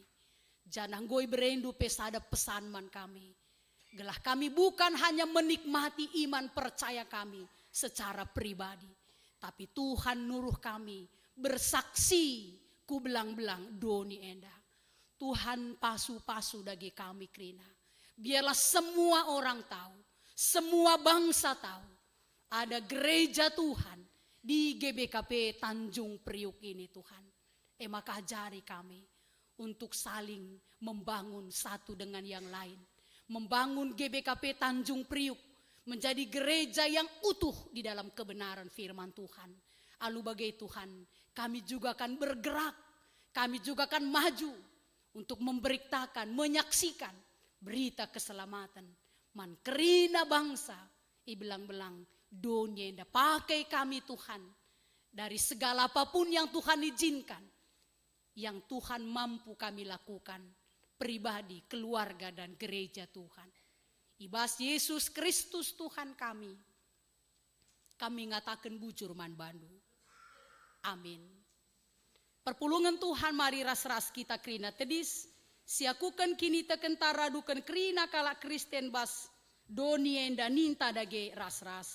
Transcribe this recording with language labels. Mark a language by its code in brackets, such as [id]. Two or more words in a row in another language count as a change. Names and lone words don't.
[btx] Janang goi berendu pesada pesan man kami. [id] Gelah kami bukan hanya menikmati iman percaya kami secara pribadi, tapi Tuhan nuruh kami bersaksi [btx] ku belang-belang doni enda. Tuhan pasu-pasu dagi kami krina. [id] Biarlah semua orang tahu, semua bangsa tahu, ada gereja Tuhan di GBKP Tanjung Priuk ini Tuhan. Maka ajari kami untuk saling membangun satu dengan yang lain. Membangun GBKP Tanjung Priuk menjadi gereja yang utuh di dalam kebenaran firman Tuhan. [btx] Alu bagai [id] Tuhan, kami juga akan bergerak, kami juga akan maju untuk memberitakan, menyaksikan berita keselamatan. [btx] Man kerina [id] bangsa, ibelang-belang dunia pakai kami Tuhan dari segala apapun yang Tuhan izinkan, yang Tuhan mampu kami lakukan, pribadi, keluarga dan gereja Tuhan. [btx] Ibas Yesus Kristus Tuhan kami ngatakan bujur man bandu. Amin. Perpulungan Tuhan mari ras-ras kita krina tedis, siakukan kini tekentara dukan krina kala Kristen bas doni enda ninta dage ras-ras.